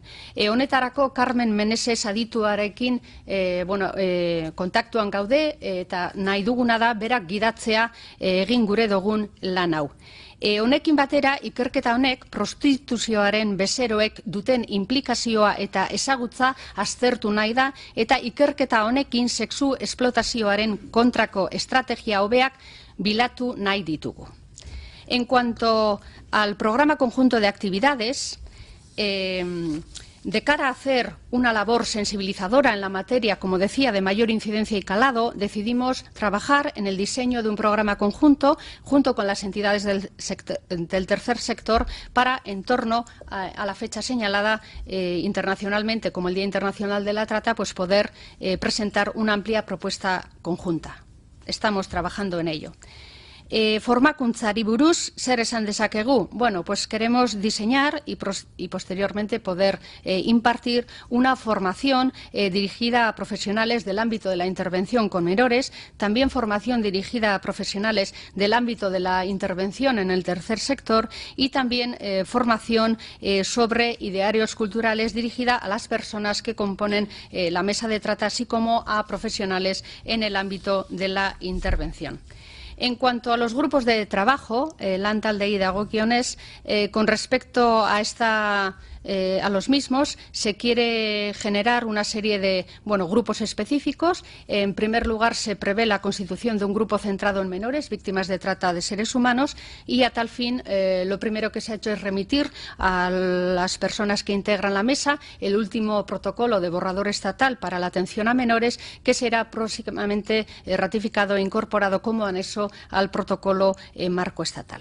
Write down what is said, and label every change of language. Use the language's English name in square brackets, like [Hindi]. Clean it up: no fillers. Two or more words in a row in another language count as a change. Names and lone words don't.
[Basque] Honetarako Carmen Meneses adituarekin kontaktuan gaude eta nahi duguna da berak gidatzea egin gure dugun lan hau. Honekin batera, ikerketa honek prostituzioaren bezeroek duten implikazioa eta ezagutza aztertu nahi da, eta ikerketa honekin sexu esplotazioaren kontrako estrategia hobeak bilatu nahi ditugu. [Spanish] En cuanto al programa conjunto de actividades, de cara a hacer una labor sensibilizadora en la materia, como decía, de mayor incidencia y calado, decidimos trabajar en el diseño de un programa conjunto junto con las entidades del tercer sector para, en torno a la fecha señalada internacionalmente como el Día Internacional de la Trata, pues poder presentar una amplia propuesta conjunta. Estamos trabajando en ello. [Basque] Formakuntzari buruz, zer esan dezakegu? [Spanish] Bueno, pues queremos diseñar y posteriormente poder impartir una formación dirigida a profesionales del ámbito de la intervención con menores, también formación dirigida a profesionales del ámbito de la intervención en el tercer sector y también formación sobre idearios culturales dirigida a las personas que componen la mesa de trata, así como a profesionales en el ámbito de la intervención. En cuanto a los grupos de trabajo, [Basque] lan taldei dagokionez, [Spanish] con respecto a los mismos, se quiere generar una serie de grupos específicos. En primer lugar, se prevé la constitución de un grupo centrado en menores, víctimas de trata de seres humanos, y a tal fin lo primero que se ha hecho es remitir a las personas que integran la mesa el último protocolo de borrador estatal para la atención a menores, que será próximamente ratificado e incorporado como anexo al protocolo marco estatal.